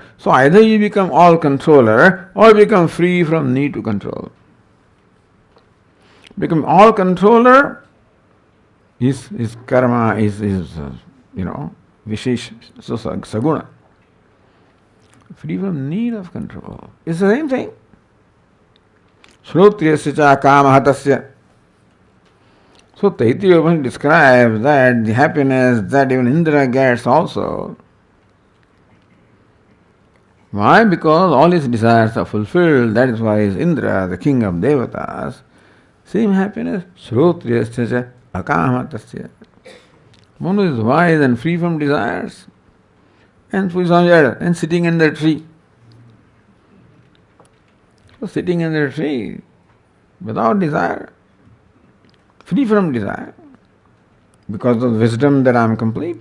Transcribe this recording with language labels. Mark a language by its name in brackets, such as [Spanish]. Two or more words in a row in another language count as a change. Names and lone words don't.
[English] So either you become all controller or become free from need to control. Become all controller is karma, is vishesh, so saguna. Free from need of control. It's the same thing. [Sanskrit] Shrotriyasya cha kamahatasya. [English] So Taittiriya describes that the happiness that even Indra gets also. Why? Because all his desires are fulfilled. That is why is Indra, the king of devatas. Same happiness. [Sanskrit] Shrotriyasya cha akamahatasya. [English] One who is wise and free from desires. And sitting in the tree. So sitting in the tree without desire, free from desire, because of wisdom that I am complete.